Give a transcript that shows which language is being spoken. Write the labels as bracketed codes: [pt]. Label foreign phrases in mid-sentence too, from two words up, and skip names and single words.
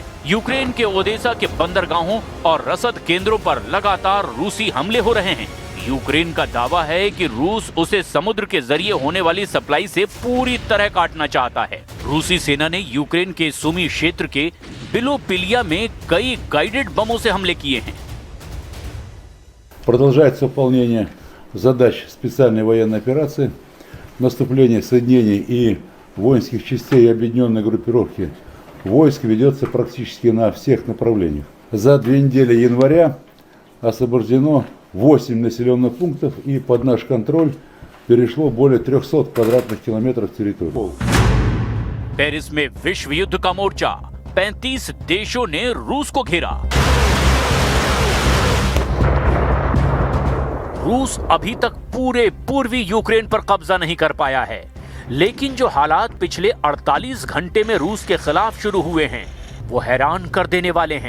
[hi] यूक्रेन के ओदेसा के बंदरगाहों और रसद केंद्रों पर लगातार रूसी हमले हो रहे हैं। यूक्रेन का दावा है कि रूस उसे समुद्र के जरिए होने वाली सप्लाई से पूरी तरह काटना चाहता है। रूसी सेना ने यूक्रेन के सुमी क्षेत्र के बिलोपिलिया में कई [en] guided bombs [hi] से हमले किए हैं। [ru] Продолжается выполнение задач специальной военной операции, наступление соединений и воинских частей объединенной группировки войск ведется практически на всех направлениях. За 2 недели января освобождено 8 населенных пунктов и под наш контроль перешло более 300 квадратных километров территории. [hi] पेरिस में विश्व युद्ध का मोर्चा, 35 देशों ने रूस को घेरा। रूस अभी तक पूरे पूर्वी यूक्रेन पर कब्जा नहीं कर पाया है, लेकिन जो हालात पिछले 48 घंटे में रूस के खिलाफ शुरू हुए हैं वो हैरान कर देने वाले हैं।